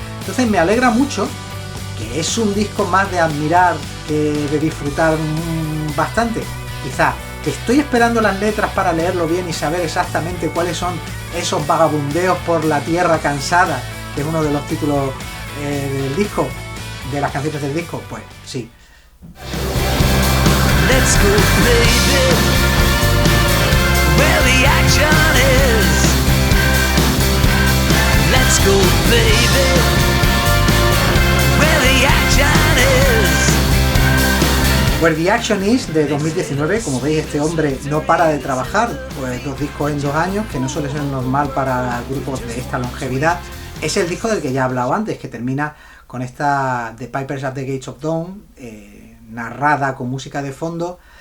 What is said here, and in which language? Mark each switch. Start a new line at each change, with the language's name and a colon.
Spanish: Entonces me alegra mucho, que es un disco más de admirar que de disfrutar bastante, quizá, que estoy esperando las letras para leerlo bien y saber exactamente cuáles son esos vagabundeos por la tierra cansada, que es uno de los títulos del disco, de las canciones del disco, pues sí.
English: Let's go, baby, where the action is. Let's go, baby, where the action is.
Spanish: Where the Action Is, de 2019. Como veis, este hombre no para de trabajar, pues 2 discos en 2 años, que no suele ser normal para grupos de esta longevidad. Es el disco del que ya he hablado antes, que termina con esta The Pipers at the Gates of Dawn, narrada con música de fondo.